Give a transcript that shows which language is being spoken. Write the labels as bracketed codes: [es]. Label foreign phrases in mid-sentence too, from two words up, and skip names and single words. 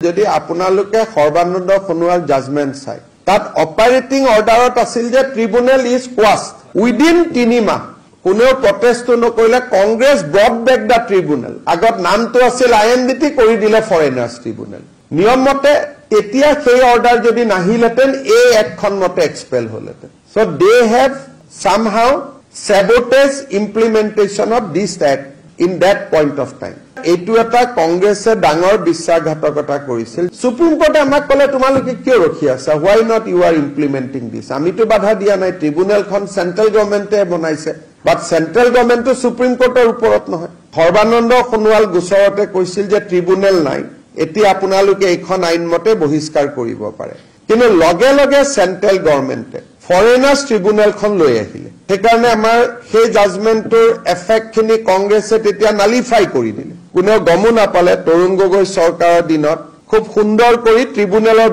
[as] যদি আপোনালোকে সৰ্বানন্দ সোণোৱাল জাজমেন্ট চাই তাত [en] operating orderত [as] আছিল যে [en] tribunal is quashed within [as] 3 মাহ কোনেও প্ৰটেষ্ট নকৰিলে কংগ্ৰেছ [en] brought back the tribunal [as] আগত নামটো আছিল আইএনডিটি কৰি দিলে ফৰেনাৰ্ছ ট্ৰিব্যুনেল নিয়ম মতে এতিয়া সেই অৰ্ডাৰ যদি নাহিলেতেন এই একখন মতে এক্সপেল হলেতেন [en] so they have somehow sabotage implementation of this act in that point of time [as] এইটো এটা কংগ্ৰেছে ডাঙৰ বিশ্বাসঘাতকতা কৰিছিল সুপ্ৰিম কোৰ্টে আমাক কলে তোমালোকে কিয় ৰখি আছা [en] why not you are implementing this [as] আমিতো বাধা দিয়া নাই ট্ৰিব্যুনেলখন [en] central governmentে [as] বনাইছে [en] but central governmentটো [as] সুপ্ৰিম কোৰ্টৰ ওপৰত নহয় সৰ্বানন্দ সোণোৱাল গোচৰতে কৈছিল যে ট্ৰিব্যুনেল নাই এতিয়া আপোনালোকে এইখন আইন মতে বহিষ্কাৰ কৰিব পাৰে কিন্তু লগে লগে [en] central governmentে [as] ফৰেনাৰ্ছ ট্ৰিব্যুনেলখন লৈ আহিলে সেইকাৰণে আমাৰ সেই জাজমেন্টৰ এফেক্ট খিনি কংগ্ৰেছে তেতিয়া নালিফাই কৰি দিলে কোনেও গমো নাপালে তৰুণ গগৈ চৰকাৰৰ দিনত খুব সুন্দৰ কৰি ট্ৰিব্যুনেলৰ